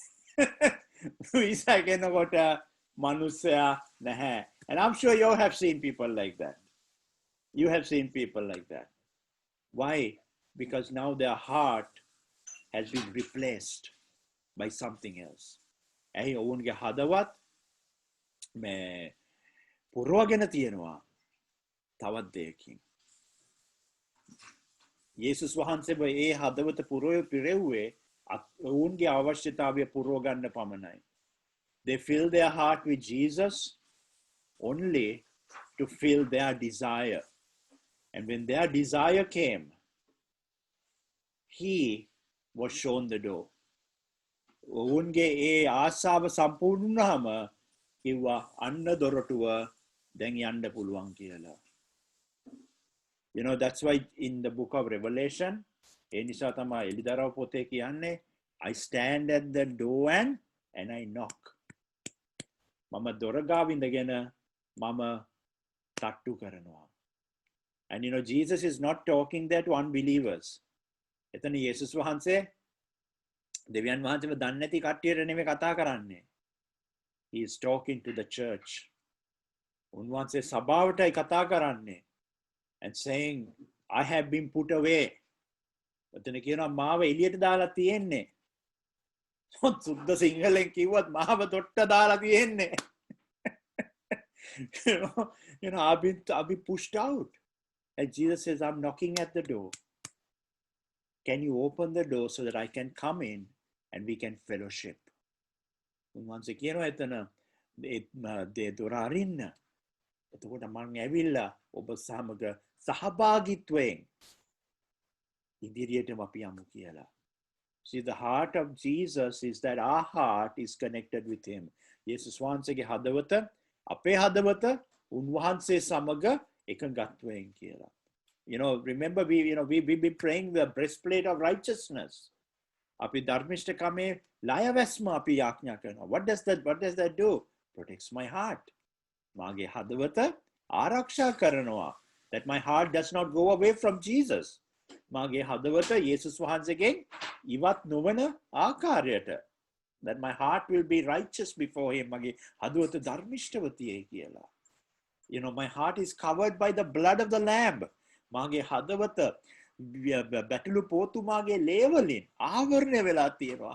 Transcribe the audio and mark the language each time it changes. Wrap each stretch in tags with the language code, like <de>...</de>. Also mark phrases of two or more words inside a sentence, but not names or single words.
<si>Visa කෙනකොට මනුස්සයා නැහැ.</si> <en>And I'm sure you have seen people like that. You have seen people like that. Why? Because now their heart has been replaced by something else.</en> <si>ඇයි ඔවුන්ගේ හදවත් මේ පුරවගෙන තියෙනවා තවත් දෙයකින්. යේසුස් වහන්සේ ඒ හදවත පිරෙව්වේ ඔවුන්ගේ අවශ්‍යතාවය පුරවගන්න පමණයි.</si> <en>They fill their heart with Jesus only to fill their desire. And when their desire came, he was shown the door.</en> <si>ඔවුන්ගේ ඒ ආසාව සම්පූර්ණ වුණාම කිව්වා අන්න දොරටුව දැන් යන්න පුළුවන් කියලා.</si> <en>You know, that's why in the book of Revelation,</en> <si>ඒ නිසා තමයි එලිදරව් පොතේ කියන්නේ,</si> <en>I stand at the door and I knock.</en> <si>මම දොර ගාව ඉඳගෙන මම තට්ටු කරනවා.</si> <en>And you know, Jesus is not talking there to unbelievers.</en> <si>එතන යේසුස් වහන්සේ දෙවියන් වහන්සේව දන්නේ නැති කට්ටියට නෙමෙයි කතා කරන්නේ.</si> <en>He is talking to the church.</en> <si>උන්වහන්සේ සභාවටයි කතා කරන්නේ.</si> <en>And saying, I have been put away.</en> <si>එතන කියනවා මාව එළියට දාලා තියෙන්නේ. සුද්ධ සිංහලෙන් කිව්වත් මාව තොට්ට දාලා තියෙන්නේ.</si> <en>you know, I've been pushed out. And Jesus says, I'm knocking at the door. Can you open the door so that I can come in and we can fellowship?</en> <si>උන්වහන්සේ කියනවා එතන ඒ දොර අරින්න. එතකොට මම ඇවිල්ලා ඔබ සමග සහභාගීත්වයෙන් ඉදිරියටම අපි යමු කියලා.</si> <en>See, the heart of Jesus is that our heart is connected with him.</en> <si>යේසුස් වහන්සේගේ හදවත අපේ හදවත උන්වහන්සේ සමග එකගත්වයෙන් කියලා.</si> <en>You know, remember we've been praying the breastplate of righteousness.</en> <si>අපි ධර්මිෂ්ඨකමේ ලයවැස්ම අපි යාඥා කරනවා.</si> <en>What does that do? Protects my heart.</en> <si>මාගේ හදවත ආරක්ෂා කරනවා.</si> <en>That my heart does not go away from Jesus.</en> <si>මාගේ හදවත යේසුස් වහන්සේගෙන් ඉවත් නොවන ආකාරයට.</si> <en>That my heart will be righteous before him.</en> <si>මාගේ හදවත ධර්මිෂ්ඨව තියේ කියලා.</si> <en>You know, my heart is covered by the blood of the lamb.</en> <si>මාගේ හදවත බැටළු පෝතුමාගේ ලේවලින් ආවරණය වෙලා තියෙනවා.</si>